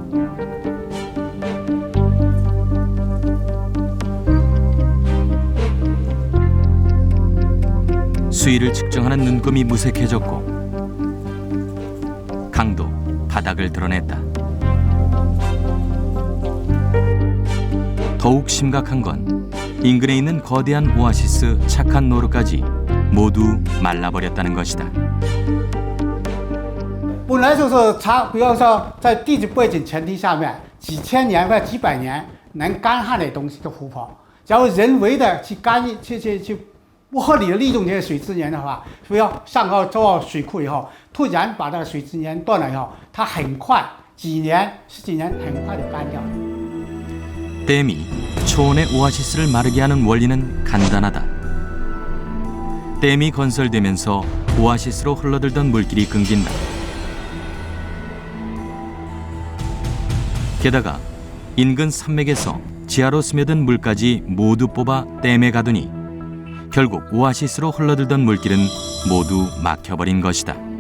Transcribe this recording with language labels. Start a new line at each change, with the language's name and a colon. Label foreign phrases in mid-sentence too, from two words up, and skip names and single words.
Korean: 수위를 측정하는 눈금이 무색해졌고 강도 바닥을 드러냈다. 더욱 심각한 건 인근에 있는 거대한 오아시스 착한 노르까지 모두 말라버렸다는 것이다.
Chinese: 本来就是它，比方说在地质背景前提下面，几千年或者几百年能干旱的东西的湖泊，假如人为的去不合理的利用这些水资源的话，比如上高造好水库以后，突然把这个水资源断了以后，它很快几年、十几年很快就干掉了。
Korean: 댐이 초원의 오아시스를 마르게 하는 원리는 간단하다. 댐이 건설되면서 오아시스로 흘러들던 물길이 끊긴다. 게다가 인근 산맥에서 지하로 스며든 물까지 모두 뽑아 댐에 가두니 결국 오아시스로 흘러들던 물길은 모두 막혀버린 것이다.